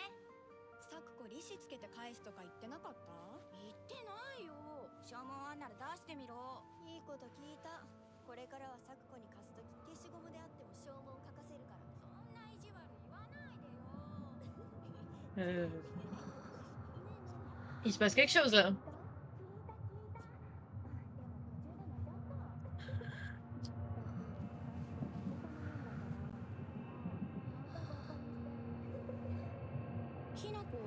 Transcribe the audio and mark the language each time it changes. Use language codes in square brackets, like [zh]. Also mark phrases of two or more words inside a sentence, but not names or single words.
[ja] 咲子利子つけて返すとか言ってなかった？言ってないよ。証文あんなら出してみろ。いいこと聞いた。これからは咲子に貸すとき消しゴムであっても証文書かせるから。そんな意地悪言わないでよ。 [fr] Il se passe quelque chose là. [ja] ひなこ？